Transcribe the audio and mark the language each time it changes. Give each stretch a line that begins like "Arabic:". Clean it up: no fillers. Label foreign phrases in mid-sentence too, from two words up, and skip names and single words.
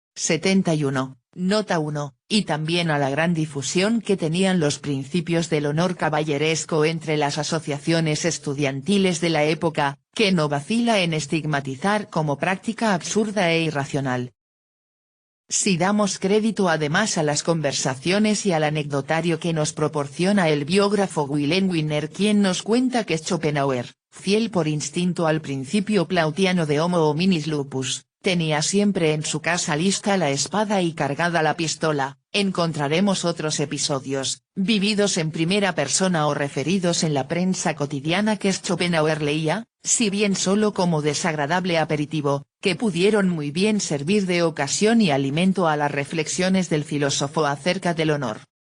Spanish: 71, nota 1, y también a la gran difusión que tenían los principios del honor caballeresco entre las asociaciones estudiantiles de la época, que no vacila en estigmatizar como práctica absurda e irracional. Si damos crédito además a las conversaciones y al anecdotario que nos proporciona el biógrafo Wilhelm Wiener, quien nos cuenta que Schopenhauer, fiel por instinto al principio plautiano de
Latin: Homo hominis lupus,
Spanish: tenía siempre en su casa lista la espada y cargada la pistola, encontraremos otros episodios, vividos en primera persona o referidos en la prensa cotidiana que Schopenhauer leía, si bien solo como desagradable aperitivo, que pudieron muy bien servir de ocasión y alimento a las reflexiones del filósofo acerca del honor.